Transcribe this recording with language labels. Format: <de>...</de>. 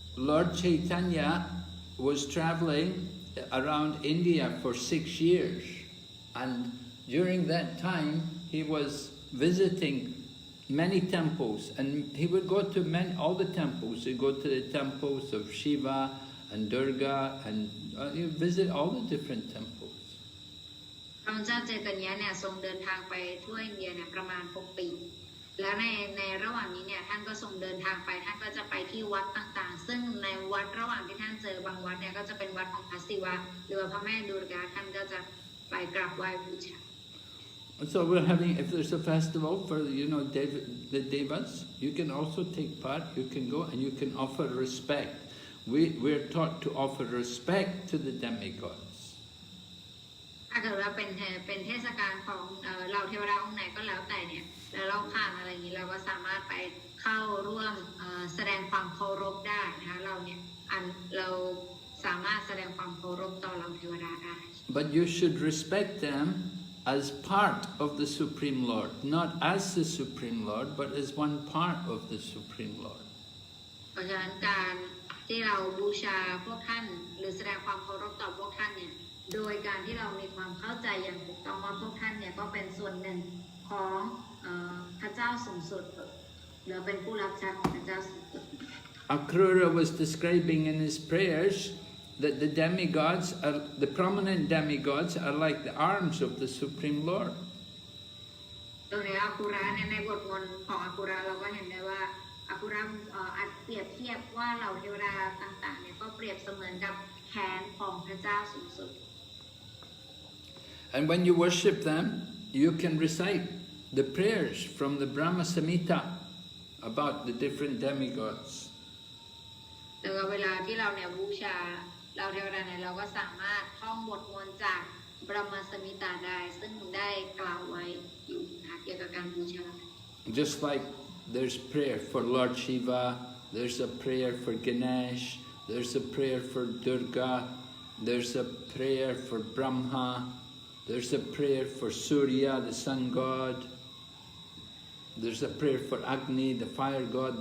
<en>Lord Chaitanya was traveling around India for 6 years, and during that time he was visiting many temples, and he would go to all the temples. He'd go to the temples of Shiva and Durga, and he would visit all the different temples.</en> <th>พระเจ้าเจตัญญาเนี่ยทรงเดินทางไปทั่วอินเดียเนี่ยประมาณ6 ปีแล้วในระหว่างนี้เนี่ยท่านก็ทรงเดินทางไปท่านก็จะไปที่วัดต่างๆซึ่งในวัดระหว่างที่ท่านเจอบางวัดเนี่ยก็จะเป็นวัดของพระศิวะหรือว่าพระแม่ดุร์กาท่านก็จะไปกราบไหว้บูชา</th> <en>So we're having, if there's a festival for the devas, you can also take part. You can go and you can offer respect. We're taught to offer respect to the demigods.</en> <th>ถ้าเกิดว่าเป็นเทศกาลของเราเทวดาองค์ไหนก็แล้วแต่เนี่ยแล้วเราผ่านอะไรอย่างนี้เราก็สามารถไปเข้าร่วมแสดงความเคารพได้นะคะเราสามารถแสดงความเคารพต่อเราเทวดาได้</th> <en>But you should respect them as part of the Supreme Lord, not as the Supreme Lord, but as one part of the Supreme Lord.</en> <th>เพราะฉะนั้นการที่เราบูชาพวกท่านหรือแสดงความเคารพต่อพวกท่านเนี่ยโดยการที่เรามีความเข้าใจอย่างถูกต้องว่าพวกท่านเนี่ยก็เป็นส่วนหนึ่งของพระเจ้าสูงสุดหรือเป็นผู้รับใช้ของพระเจ้าสูงสุด</th> <en>Akrura was describing in his prayers that the demigods, the prominent demigods, are like the arms of the Supreme Lord.</en> <th>โดยในอาคุระในบทมนต์ของอาคุระเราก็เห็นได้ว่าอาคุระอาจเปรียบเทียบว่าเหล่าเทวดาต่างๆเนี่ยก็เปรียบเสมือนกับแขนของพระเจ้าสูงสุด</th> <en>And when you worship them, you can recite the prayers from the Brahma Samhita about the different demigods.</en> <th>แล้วก็เวลาที่เราเนี่ยบูชาเราเทวดาเนี่ยเราก็สามารถท่องบทมนต์จากบรมสมิตาได้ซึ่งได้กล่าวไว้อยู่นะคะเกี่ยวกับการบูชา</th> <en>Just like there's prayer for Lord Shiva, there's a prayer for Ganesh, there's a prayer for Durga, there's a prayer for Brahma, there's a prayer for Surya, the sun god, there's a prayer for Agni, the fire god.</en>